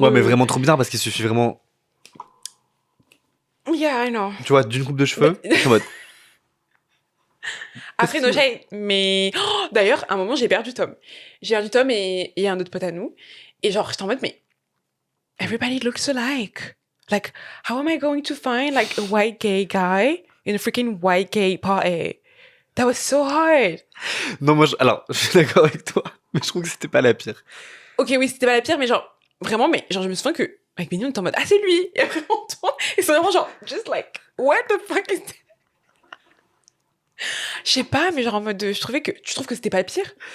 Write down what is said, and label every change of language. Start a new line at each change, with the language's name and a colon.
French: Ouais, mais vraiment trop bizarre parce qu'il suffit vraiment.
English: Yeah, I know.
French: Tu vois, d'une coupe de cheveux. En mode. Après,
English: no shade.
French: Mais. Oh, d'ailleurs, à un moment, j'ai perdu Tom. J'ai perdu Tom et un autre pote à nous. Et genre, j'étais en mode, mais.
English: Everybody looks alike. Like, how am I going to find, like, a white gay guy in a freaking white gay party? That was so hard.
French: Non, moi, alors, je suis d'accord avec toi, mais je trouve que c'était pas la pire. Ok, oui, c'était pas la pire, mais genre, vraiment, mais genre, je me souviens que, avec Mignon, on était en mode, ah, c'est lui! Et après, on tourne, et c'est vraiment genre,
English: just like, what the fuck is that?
French: Je sais pas, mais genre en mode, je trouvais que... Tu trouves que c'était pas le pire?